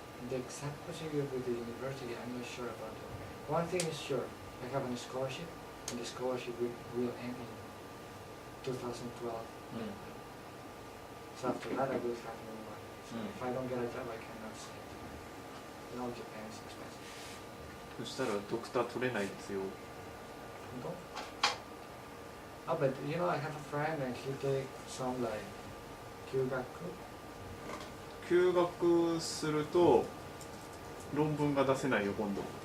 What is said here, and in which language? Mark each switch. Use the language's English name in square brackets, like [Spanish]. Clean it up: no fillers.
[English] The exact procedure with the university, I'm not sure about it. One thing is sure, I have a scholarship, and the scholarship will end in 2012. So after that, I will have no money. So if I don't get a job, I cannot stay. You know, Japan is expensive. [Japanese] そしたらドクター取れないですよ。 [English] No? Oh, but you know, I have a friend and he takes some like Kyugaku. [Japanese] 休学すると論文が出せないよ今度。